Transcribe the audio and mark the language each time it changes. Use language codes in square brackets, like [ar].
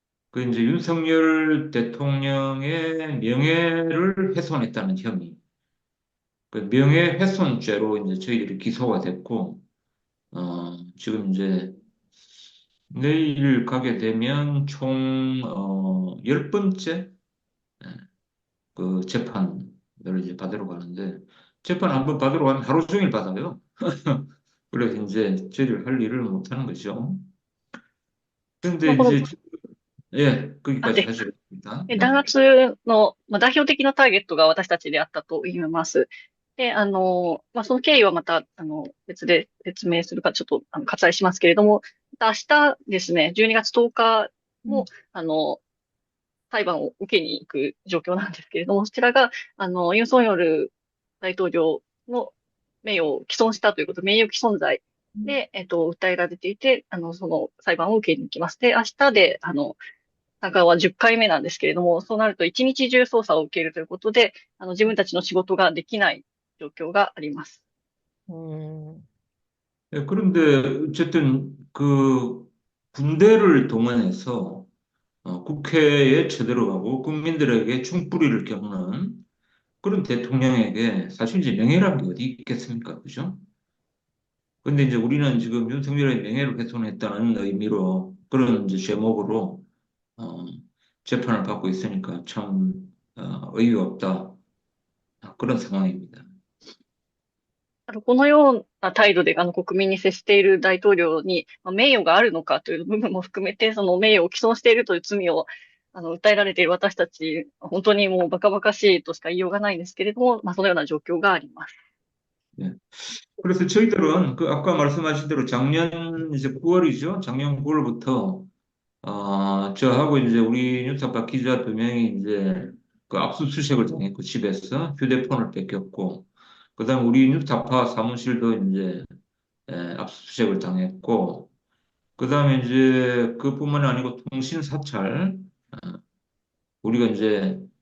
[ko] 그 이제 윤석열 대통령의 명예를 훼손했다는 혐의, 그 명예훼손죄로 이제 저희들이 기소가 됐고, 지금 이제 내일 가게 되면 총 10번째 그 재판을 이제 받으러 가는데, 재판 한번 받으러 가면 하루 종일 받아요. 그래서 이제 저희들 할 일을 못 하는 거죠. 그런데 [ja] この [ko] 이제 예, あ、 거기까지 [ja] で、 [ko] 하시겠습니다. [ja] 弾圧の、代表的なターゲットが私たちであったと言います。で、その経緯はまた、別で説明するか、ちょっと、割愛しますけれども、また明日ですね、12月10日も、裁判を受けに行く状況なんですけれども、そちらが、ユン・ソンヨル大統領の名誉を毀損したということ、名誉毀損罪で、訴えられていて、その裁判を受けに行きます。で、明日で、参加は10回目なんですけれども、そうなると一日中捜査を受けるということで、自分たちの仕事ができない状況があります。 [ko] 예, 그런데 어쨌든 그 군대를 동원해서 국회에 쳐들어가고 국민들에게 총뿌리를 겪는 그런 대통령에게 사실 이제 명예라는 게 어디 있겠습니까? 그죠? 근데 이제 우리는 지금 윤석열의 명예를 훼손했다는 의미로 그런 이제 제목으로 어, 재판을 받고 있으니까 참 어이가 없다. 그런 상황입니다. [ja] このような態度で国民に接している大統領に、名誉があるのかという部分も含めて、その名誉を毀損しているという罪を訴えられている私たち、本当にもうバカバカしいとしか言いようがないんですけれども、そのような状況があります。 [ko] 네. 그래서 저희들은 그 아까 말씀하신 대로 작년 이제 9월이죠. 작년 9월부터 저하고 이제 우리 뉴스타파 기자 2명이 이제 그 압수수색을 당했고 집에서 휴대폰을 뺏겼고 그다음 우리 뉴스타파 사무실도 이제 압수수색을 당했고 그다음에 이제 그뿐만 아니고 통신 사찰 우리가 이제